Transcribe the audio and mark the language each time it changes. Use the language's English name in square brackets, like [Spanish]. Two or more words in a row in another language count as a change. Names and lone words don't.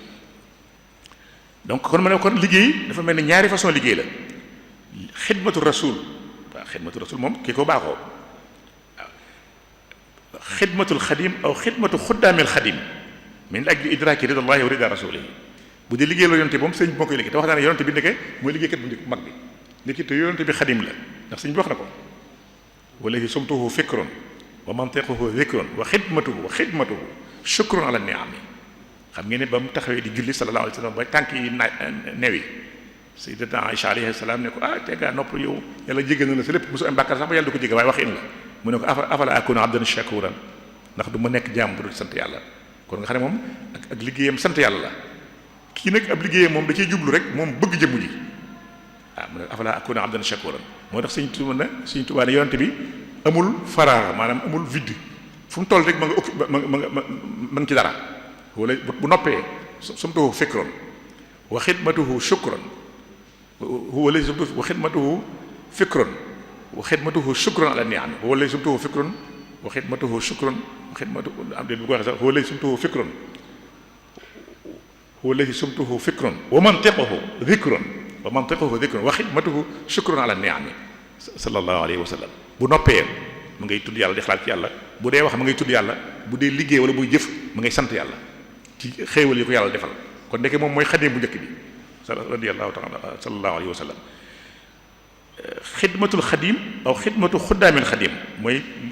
[Wolof] donc kon ma ne kon liggéey dafa mel ni ñaari façon liggéey la [Arabic] خدمة رسول [Wolof] waaw [Arabic] خدمة رسول [Wolof] moom kii ko baaxoo waaw [Arabic] خدمة الخادم أو خدمة خدام الخادم من أجل إدراك رضا الله ورضا رسوله [Wolof] bu dee liggéey la yonte moom sëñ bi moo koy liggéey te wax naa ne yonte bi ndeke mooy liggéeykat bu njëkk mag bi ndeke te yonte bi xadim la ndax sëñ bi wax na ko [Arabic] والله صمته فكر ومنطقه ذكر وخدمته شكر على نعم [Wolof] xam ngeen ne ba mu taxawee di julli [Arabic] صلى الله عليه وسلم [Wolof] ba tànk yi newi [Arabic] سيدتنا عائشة عليه السلام [Wolof] ne ko te nga nopp yow yàlla jéggal na la sa lépp mosu am bàkkaar sax ba yàlla du ko jéggal waaye wax in la mu ne ko [Arabic] أفلا أكون عبدا شكورا [Wolof] ndax du ma nekk jaam bu dul sant yàlla kon nga xam ne moom ak liggéeyam sant yàlla la kii nag ab liggéeyam moom da cee jublu rek moom bëgg jëmm ji mu ne [Arabic] أفلا أكون عبدا شكورا [Wolof] moo tax Sëñ Tuubaa ne yonent bi amul faraar maanaam amul vide fu mu toll rek ma nga occupé ma ngi ci dara wala bu noppee [Arabic] صمته فكر وخدمته شكر [Wolof] wala [Arabic] وخدمته فكر وخدمته شكر على نعم [Wolof] wala [Arabic] صمته فكر وخدمته شكر وخدمته [Wolof] am de bu ko waxee sax wala [Arabic] صمته فكر [Wolof] wala [Arabic] صمته فكر ومنطقه ذكر وخدمته شكر على نعم صلى الله عليه وسلم [Wolof] bu noppee mu ngay tudd yàlla di xalaat ci yàlla bu dee wax mu ngay tudd yàlla bu dee liggéey wala buy jëf mu ngay sant yàlla ci xéewal yi ko yàlla defal kon ndeke moom mooy xadim bu njëkk bi [Arabic] رضي الله تعالى صلى الله عليه وسلم خدمة الخادم أو خدمة خدام الخادم [Wolof] mooy